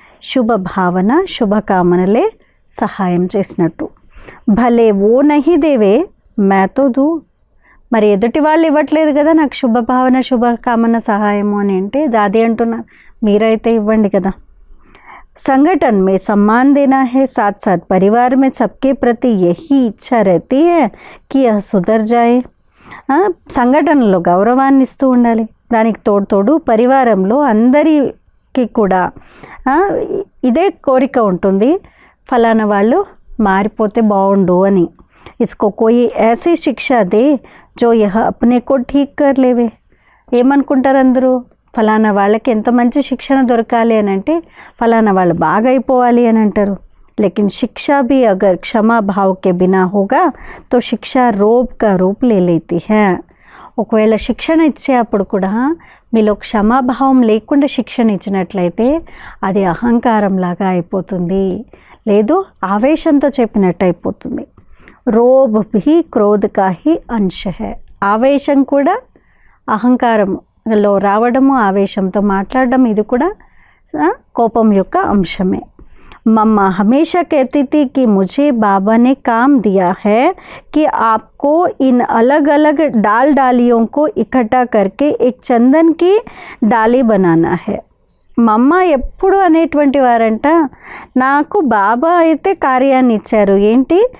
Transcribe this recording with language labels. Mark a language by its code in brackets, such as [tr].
[te] శుభ భావన శుభకామనలే సహాయం చేసినట్టు. [hi] భలే ఓ నహి దేవే మే తో దూ. [te] మరి ఎదుటి వాళ్ళు ఇవ్వట్లేదు కదా నాకు శుభభావన శుభకామన సహాయము అని అంటే దాది అంటున్నారు, మీరైతే ఇవ్వండి కదా. [hi] संगठन में सम्मान देना है, साथ साथ परिवार में सबके प्रति यही इच्छा रहती है कि यह सुधर जाए. [te] సంఘటనలో గౌరవాన్ని ఇస్తూ ఉండాలి. దానికి తోడు పరివారంలో అందరికీ కూడా ఇదే కోరిక ఉంటుంది, ఫలానా వాళ్ళు మారిపోతే బాగుండు అని. [hi] इसको कोई ऐसी शिक्षा दे जो यह अपने को ठीक कर लेवे. [te] ఏమనుకుంటారు అందరూ? ఫలానా వాళ్ళకి ఎంత మంచి శిక్షణ దొరకాలి అని అంటే ఫలానా వాళ్ళు బాగా అయిపోవాలి అని అంటారు. [hi] लेकिन शिक्षा भी अगर क्षमा भाव के बिना होगा तो शिक्षा रोब का रूप ले लेती है. [te] ఒకవేళ శిక్షణ ఇచ్చే అప్పుడు కూడా మీలో క్షమాభావం లేకుండా శిక్షణ ఇచ్చినట్లయితే అది అహంకారం లాగా అయిపోతుంది, లేదు ఆవేశంతో చెప్పినట్టు అయిపోతుంది. [hi] రోబ్ భీ క్రోధ కా హీ అంశ హై. [te] ఆవేశం కూడా అహంకారంలో రావడము, ఆవేశంతో మాట్లాడడం ఇది కూడా కోపం యొక్క అంశమే. [hi] मम्मा हमेशा कहती थी कि मुझे बाबा ने काम दिया है कि आपको इन अलग अलग डालियों को इकट्ठा करके एक चंदन की डाली बनाना है. [te] మమ్మ ఎప్పుడు అనేటువంటి వారంట, నాకు బాబా అయితే కార్యాన్ని ఇచ్చారు. ఏంటి?